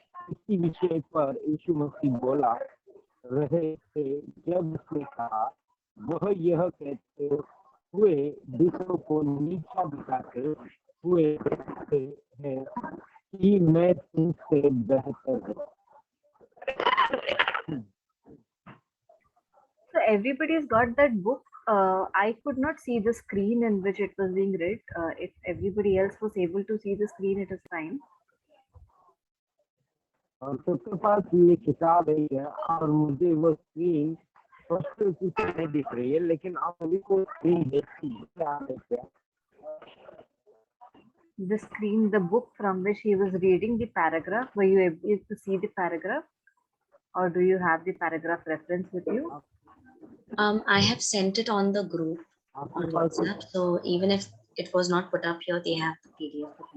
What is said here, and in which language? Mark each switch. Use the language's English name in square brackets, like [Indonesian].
[Hindi] इसी विषय पर यीशु मसीह बोला रहे थे जब उसने कहा, वह यह कहते हुए दूसरों को नीचा दिखाते हुए कहते हैं कि मैं तुमसे बेहतर हूँ। [English] So everybody's got that book. I could not see the screen in which it was being read. If everybody else was able to see the screen, it is fine. [Hindi] और सबके पास ये किताब है और मुझे वो स्क्रीन स्पष्ट रूप से नहीं दिख रही है, लेकिन आप सभी को स्क्रीन देखती है। [English] The screen, the book from which he was reading the paragraph, were you able to see the paragraph, or do you have the paragraph reference with you? I have sent it on the group on WhatsApp, so even if it was not put up here, they have the PDF.